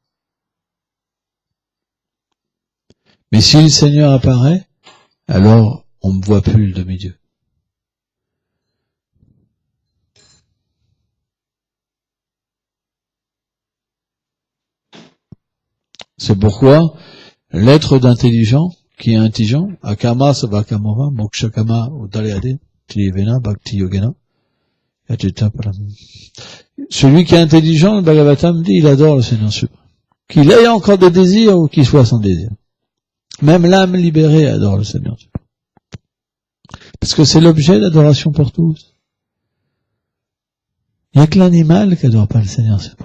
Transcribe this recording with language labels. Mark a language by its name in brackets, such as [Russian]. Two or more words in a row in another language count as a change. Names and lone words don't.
[French] Mais si le Seigneur apparaît, alors on ne voit plus le demi-dieu. C'est pourquoi l'être d'intelligent, qui est intelligent, [Sanskrit] akama savakamova, mokshakama udalyade, trivena bhakti yogena, [French] celui qui est intelligent, le Bhagavatam dit, il adore le Seigneur suprême. Qu'il ait encore des désirs ou qu'il soit sans désir. Même l'âme libérée adore le Seigneur suprême. Parce que c'est l'objet d'adoration pour tous. Il n'y a que l'animal qui n'adore pas le Seigneur suprême.